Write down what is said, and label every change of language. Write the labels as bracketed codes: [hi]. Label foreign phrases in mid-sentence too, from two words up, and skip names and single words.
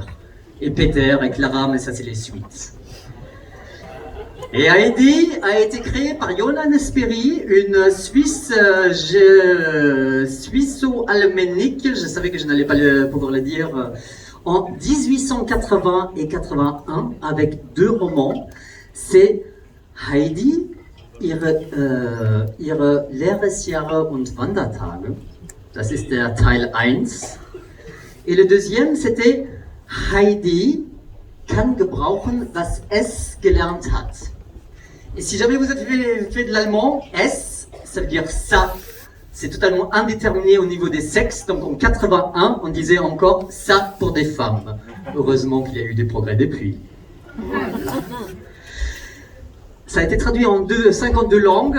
[fr] Et Peter et Clara, mais ça c'est les suites. Et Heidi a été créée par Johannes Perry, une Suisse suisso-alménique, je savais que je n'allais pas pouvoir le dire, en 1880 et 81, avec 2 romans. [de] C'est Heidi, ihre Lebensjahre und Wandertage. Das ist der Teil 1. [fr] Et le deuxième, c'était Heidi [de] kann gebrauchen, was es gelernt hat. [fr] Et si jamais vous avez fait de l'allemand, S, ça veut dire ça. C'est totalement indéterminé au niveau des sexes. Donc en 81, on disait encore ça pour des femmes. Heureusement qu'il y a eu des progrès depuis. Ça a été traduit en 52 langues.